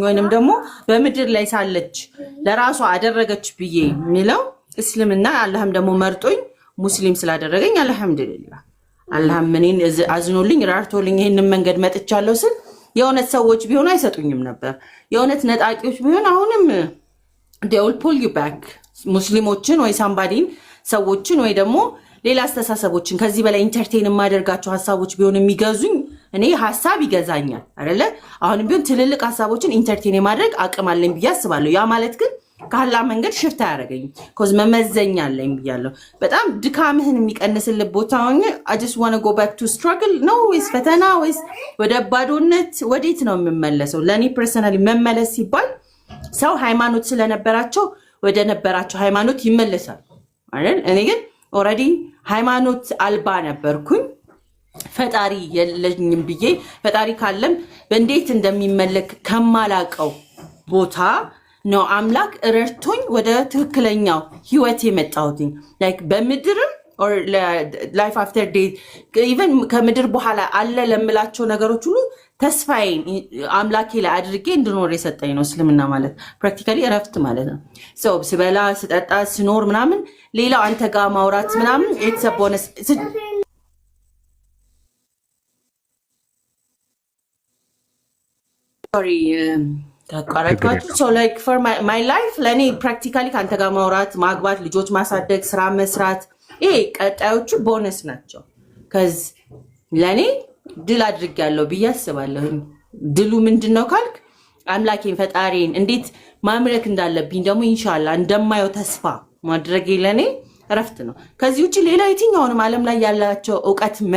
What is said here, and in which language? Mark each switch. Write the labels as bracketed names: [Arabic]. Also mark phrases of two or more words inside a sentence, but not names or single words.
[Amharic] ወይንም ደግሞ በምድር ላይ ሳለች ለራሷ አደረገች ብዬ የሚለው እስልምና፣ አላህም ደግሞ መርጦኝ ሙስሊም ስላደረገኝ አልሐምዱሊላህ። አላህም እኔን አዝኖልኝ ራርቶልኝ ይሄንን መንገድ መጥቻለሁ ስል የእውነት ሰዎች ቢሆኑ አይሰጡኝም ነበር። የእውነት ነጣቂዎች ቢሆን አሁንም [English] they will pull you back [Amharic] ሙስሊሞችን ወይ ሳምባዲን ሰዎችን ወይ ደግሞ ሌላ አስተሳሰቦችን ከዚህ በላይ ኢንተርቴን የማደርጋቸው ሀሳቦች ቢሆን የሚገዙኝ እኔ ሀሳብ ይገዛኛል አይደለ? አሁንም ቢሆን ትልልቅ ሀሳቦችን ኢንተርቴን የማድረግ አቅም አለኝ ብዬ አስባለሁ። ያ ማለት ግን ካላ መንገድ ሽፍት አያደርገኝም። ኮዝ መመዘኛ አለኝ ብያለሁ። በጣም ድካምህን የሚቀንስልህ ቦታ ሆኜ [English] I just want to go back to struggle [Amharic] ነው ወይስ ፈተና ወይስ ወደ ባዶነት ወዴት ነው የምመለሰው? ለእኔ ፐርሰናሊ መመለስ ሲባል ሰው ሃይማኖት ስለነበራቸው ወደ ነበራቸው ሃይማኖት ይመለሳል አይደል? እኔ ግን ኦልሬዲ ሃይማኖት አልባ ነበርኩኝ። ፈጣሪ የለኝም ብዬ ፈጣሪ ካለም በእንዴት እንደሚመለክ ከማላቀው ቦታ ነው አምላክ ረድቶኝ ወደ ትክክለኛው ህይወት የመጣሁት። ላይክ በምድርም [English] or life after death even [Amharic] ከምድር በኋላ አለ ለምላቸው ነገሮች ሁሉ ተስፋዬን አምላኬ ላይ አድርጌ እንድኖር የሰጠኝ ነው እስልምና ማለት ፕራክቲካሊ እረፍት ማለት ነው። ሰው ስበላ ስጠጣ ስኖር ምናምን ሌላው አንተ ጋር ማውራት ምናምን [English] it's a bonus። [Amharic] sorry ታቋራጭ [English] so like for my life [Amharic] ለኔ ፕራክቲካሊ ካንተ ጋር ማውራት፣ ማግባት፣ ልጆች ማሳደግ፣ ስራ መስራት ይሄ ቀጣዮቹ ቦነስ ናቸው። ከዚ ለኔ ድል አድርጌያለሁ ብዬ አስባለሁ። ድሉ ምንድነው ካልክ አምላኬን ፈጣሪን እንዴት ማምለክ እንዳለብኝ ደግሞ [Arabic] إن شاء الله [Amharic] እንደማየው ተስፋ ማድረግ ለኔ እረፍት ነው። ከዚህ ውጭ ሌላ የትኛውንም ዓለም ላይ ያላቸው እውቀት